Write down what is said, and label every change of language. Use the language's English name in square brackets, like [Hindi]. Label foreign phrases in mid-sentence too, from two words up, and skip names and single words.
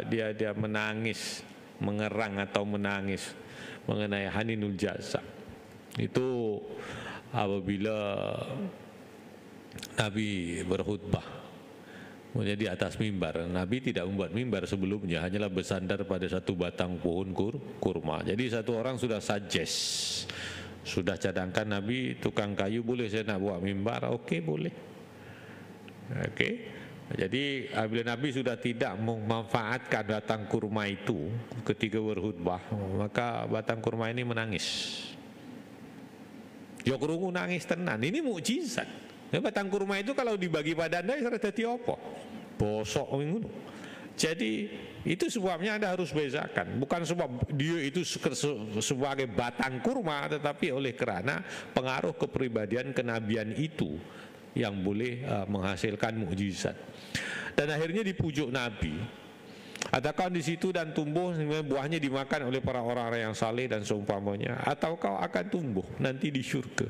[Malay] Dia menangis, mengerang atau menangis mengenai [Arabic] حنين الجذع. [Malay] Itu apabila Nabi berkhutbah di atas mimbar. Nabi tidak membuat mimbar sebelumnya, hanyalah bersandar pada satu batang pohon kurma. Jadi satu orang sudah suggest, sudah cadangkan Nabi, tukang kayu boleh saya nak buat mimbar? Okey, boleh. Okey. Jadi apabila Nabi sudah tidak memanfaatkan batang kurma itu ketika berkhutbah, maka batang kurma ini menangis. [Javanese] Ya kerungu nangis tenan. [Malay] Ini mukjizat. Ya, batang kurma itu kalau dibagi pada Anda sudah jadi apa? [Javanese] Bosok ngono. [Malay] Jadi itu sebabnya Anda harus bezakan. Bukan sebab dia itu sebagai batang kurma, tetapi oleh kerana pengaruh kepribadian kenabian itu yang boleh menghasilkan mukjizat. Dan akhirnya dipujuk Nabi. Adakah di situ dan tumbuh buahnya dimakan oleh para orang-orang yang saleh dan seumpamanya, atau kau akan tumbuh nanti di syurga?